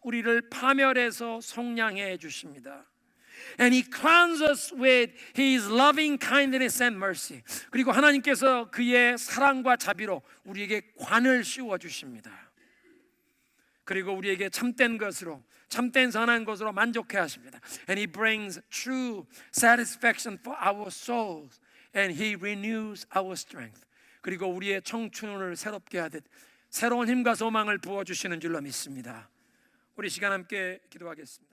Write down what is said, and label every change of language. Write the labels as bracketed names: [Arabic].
[Korean] 우리를 파멸해서 속량해 주십니다. [English] And He crowns us with His loving kindness and mercy. [Korean] 그리고 하나님께서 그의 사랑과 자비로 우리에게 관을 씌워 주십니다. 그리고 우리에게 참된 것으로, 참된 선한 것으로 만족해 하십니다. [English] And He brings true satisfaction for our souls, and He renews our strength. [Korean] 그리고 우리의 청춘을 새롭게 하듯 새로운 힘과 소망을 부어주시는 줄로 믿습니다. 우리 시간 함께 기도하겠습니다.